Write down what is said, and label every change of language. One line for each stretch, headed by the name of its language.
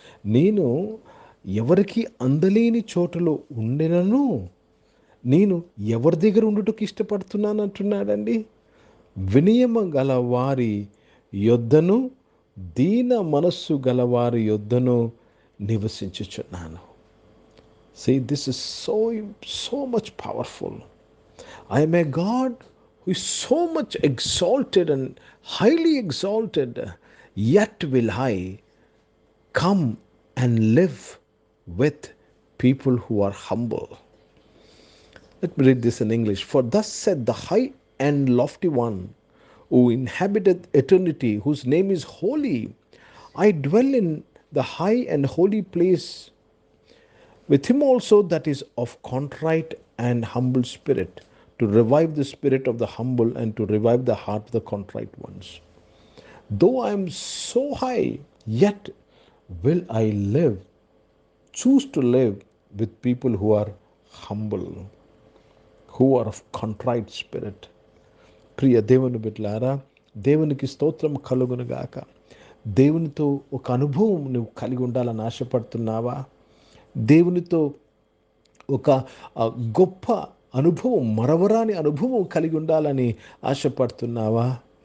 Telugu: నేను ఎవరికి అందలేని చోటులో ఉండినను నేను ఎవరి దగ్గర ఉండుటకు ఇష్టపడుతున్నాను అంటున్నాడండి. వినయము గల వారి యొద్దను దీన మనస్సు గలవారి యొద్దను నివసించుచున్నాను.
English: See, this is so much powerful. I am a God who is so much exalted and highly exalted, yet will I come and live with people who are humble. Let me read this in English. For thus said the high and lofty one, who inhabited eternity, whose name is holy. I dwell in the high and holy place with him also that is of contrite and humble spirit, to revive the spirit of the humble and to revive the heart of the contrite ones. Though I am so high, yet will I choose to live with people who are humble, who are of contrite spirit.
Telugu: ప్రియ దేవుని బిడ్డలారా, దేవునికి స్తోత్రం కలుగునుగాక. దేవునితో ఒక అనుభవం నువ్వు కలిగి ఉండాలని ఆశపడుతున్నావా? దేవునితో ఒక గొప్ప అనుభవం, మరవరాని అనుభవం కలిగి ఉండాలని ఆశపడుతున్నావా?